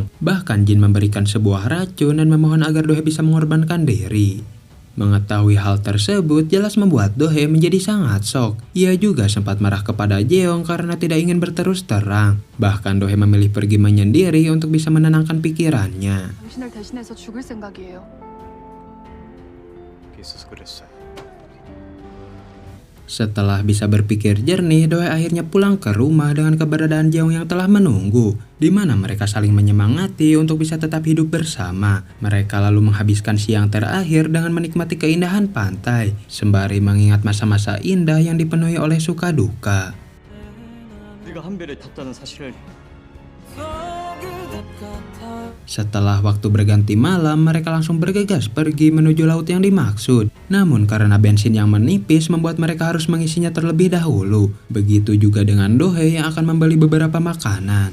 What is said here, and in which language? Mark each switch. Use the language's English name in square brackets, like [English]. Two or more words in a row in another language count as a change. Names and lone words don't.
[Indonesian] Bahkan Jin memberikan sebuah racun dan memohon agar Dohe bisa mengorbankan diri. Mengetahui hal tersebut jelas membuat Dohe menjadi sangat shock. Ia juga sempat marah kepada Jeong karena tidak ingin berterus terang. Bahkan Dohe memilih pergi menyendiri untuk bisa menenangkan pikirannya. [Korean] 당신을 대신해서 죽을 생각이에요. 있어서 그랬어요. [Indonesian] Setelah bisa berpikir jernih, Dohye akhirnya pulang ke rumah dengan keberadaan Jeong yang telah menunggu, di mana mereka saling menyemangati untuk bisa tetap hidup bersama. Mereka lalu menghabiskan siang terakhir dengan menikmati keindahan pantai, sembari mengingat masa-masa indah yang dipenuhi oleh suka duka. [Korean] 네가 한 배를 탔다는 사실을 [Indonesian] Setelah waktu berganti malam, mereka langsung bergegas pergi menuju laut yang dimaksud. Namun karena bensin yang menipis membuat mereka harus mengisinya terlebih dahulu. Begitu juga dengan Dohye yang akan membeli beberapa makanan.